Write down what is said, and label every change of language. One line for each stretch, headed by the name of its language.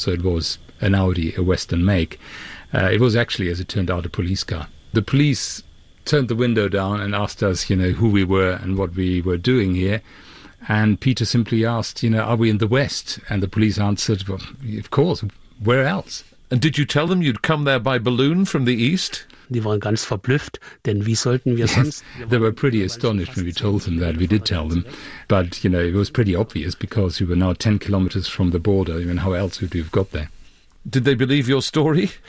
English: So it was an Audi, a Western make. It was actually, as it turned out, a police car. The police turned the window down and asked us, you know, who we were and what we were doing here. And Peter simply asked, you know, are we in the West? And the police answered, well, of course, where else? And did you tell them you'd come there by balloon from the East?
German: Die waren ganz verblüfft, denn wie sollten wir sonst?
English: They were pretty astonished when we told them that. We did tell them. But, you know, it was pretty obvious because we were now 10 kilometers from the border. I mean, how else would we have got there? Did they believe your story?